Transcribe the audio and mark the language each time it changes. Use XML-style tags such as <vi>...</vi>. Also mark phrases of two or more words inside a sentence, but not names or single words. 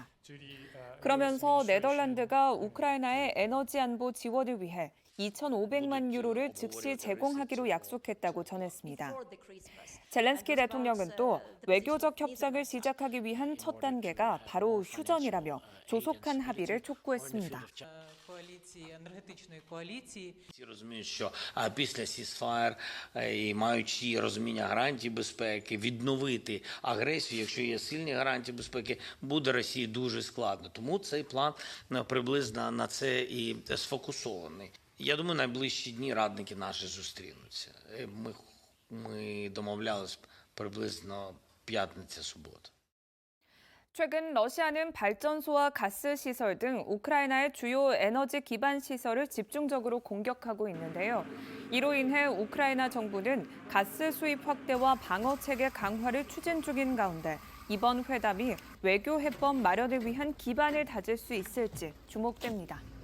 <ko>그러면서 네덜란드가 우크라이나의 에너지 안보 지원을 위해 2,500만 유로를 즉시 제공하기로 약속했다고 전했습니다. 젤렌스키 대통령은 또 외교적 협상을 시작하기 위한 첫 단계가 바로 휴전이라며 조속한 합의를 촉구했습니다.</ko> <uk>Всі розуміють, що після ceasefire і маючи розуміння гарантій безпеки, відновити агресію, якщо є сильні гарантії безпеки, буде Росії дуже складно. Тому цей план приблизно на це і сфокусований. Я думаю, найближчі дні радники наші зустрінуться. Ми домовлялись приблизно п'ятниця-субота.</uk> <ko>최근 러시아는 발전소와 가스 시설 등 우크라이나의 주요 에너지 기반 시설을 집중적으로 공격하고 있는데요. 이로 인해 우크라이나 정부는 가스 수입 확대와 방어 체계 강화를 추진 중인 가운데 이번 회담이 외교 해법 마련을 위한 기반을 다질 수 있을지 주목됩니다.</ko>